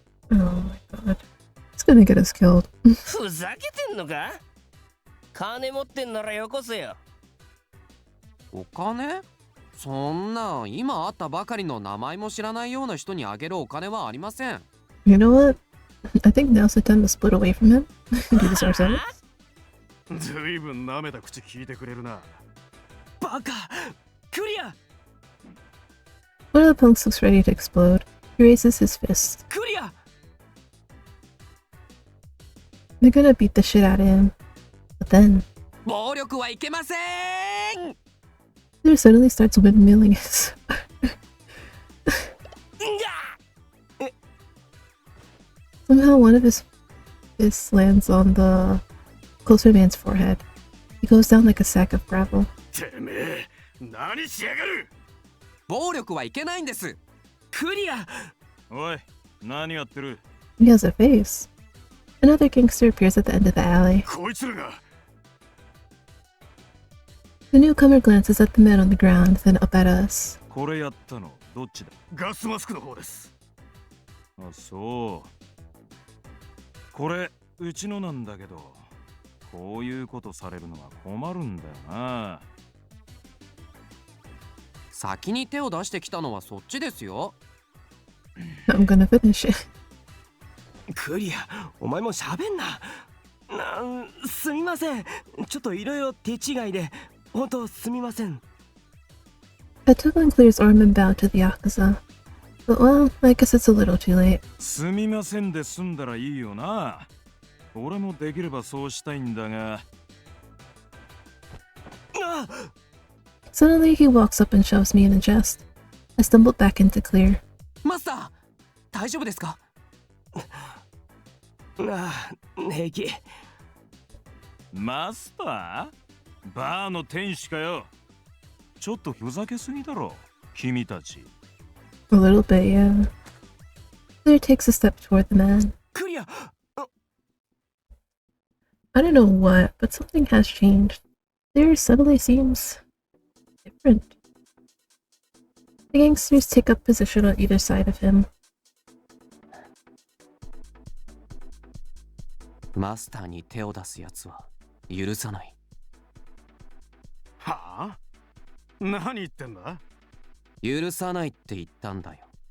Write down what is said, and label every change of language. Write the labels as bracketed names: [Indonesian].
[English] Oh my god. It's gonna get us killed. [Japanese] ふざけてんのか？金持ってんならよこせよ。お金？そんな今会ったばかりの名前も知らないような人にあげるお金はありません。 [English] You know what? I think now's the time to split away from him. Do this ourselves. [Japanese] ずいぶん舐めた口聞いてくれるな。バカ！クリア！ [English] One of the punks looks ready to explode. He raises his fist. [Japanese] クリア！ [English] They're gonna beat the shit out of him. But then, [Japanese] 暴力はいけません。 [English] Peter suddenly starts windmilling his. Somehow one of his fists lands on the closer man's forehead. He goes down like a sack of gravel. [Japanese] てめえ、何しやがる！暴力はいけないんです。クリア！おい、何やってる？ [English] He has a face. Another gangster appears at the end of the alley. [Japanese] こいつらが。 [English] The newcomer glances at the man on the ground, then up at us. [Japanese] これやったのどっちだ？ガスマスクの方です。あ、そう。これうちのなんだけど、こういうことされるのは困るんだよな。先に手を出してきたのはそっちですよ。 [English] I'm gonna finish it. [Japanese] クリア、お前も喋んな。すみません。ちょっといろいろ手違いで、本当すみません。 [English] I took on Clear's arm and bowed to the Yakuza. But well, I guess it's a little too late. [Japanese] すみませんで済んだらいいよな。俺もできればそうしたいんだが。 [English] Suddenly, he walks up and shoves me in the chest. I stumbled back into Clear. [Japanese] マスター、大丈夫ですか？平気。マスター？バーの店主かよ。ちょっとふざけすぎだろ、君たち。 [English] A little bit, yeah. Clear takes a step toward the man. クリア！ I don't know what, but something has changed. Clear suddenly seems different. The gangsters take up position on either side of him. [Japanese] マスターに手を出すやつは許さない。はあ？何言ってんだ？許さないって言ったんだよ。